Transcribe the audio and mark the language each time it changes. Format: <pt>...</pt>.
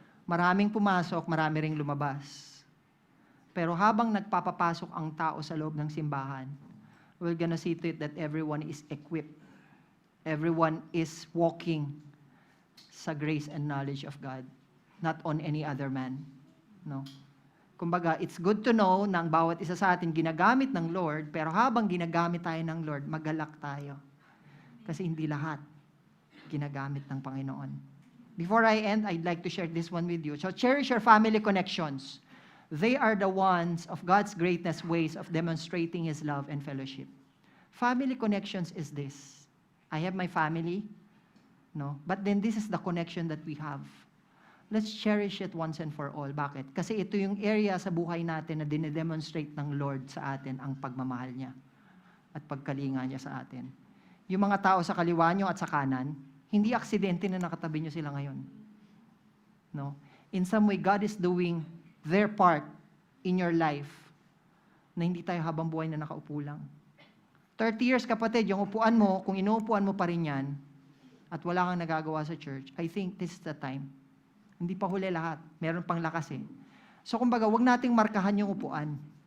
<tl>Maraming pumasok, marami ring lumabas. Pero habang nagpapapasok ang tao sa loob ng simbahan,</tl> <en>we're gonna see to it that everyone is equipped. Everyone is walking sa grace and knowledge of God, not on any other man.</en> <tl>No? Kumbaga,</tl> <en>it's good to know</en> <tl>na ang bawat isa sa atin ginagamit ng Lord, pero habang ginagamit tayo ng Lord, magalak tayo. Kasi hindi lahat ginagamit ng Panginoon.</tl> <en>Before I end, I'd like to share this one with you. So cherish your family connections. They are the ones of God's greatest ways of demonstrating His love and fellowship. Family connections is this. I have my family, no? But then this is the connection that we have. Let's cherish it once and for all.</en> <tl>Bakit? Kasi ito yung area sa buhay natin na dinedemonstrate ng Lord sa atin ang pagmamahal niya at pagkalinga niya sa atin. Yung mga tao sa kaliwa nyo at sa kanan, hindi aksidente na nakatabi nyo sila ngayon. No?</tl> <en>In some way, God is doing their part in your life</en> <tl>na hindi tayo habang buhay na nakaupo lang. 30 years, kapatid, yung upuan mo, kung inuupuan mo pa rin yan, at wala kang nagagawa sa church,</tl> <en>I think this is the time.</en> <tl>Hindi pa huli lahat. Meron pang lakas eh. So kumbaga, wag nating markahan yung upuan.</tl>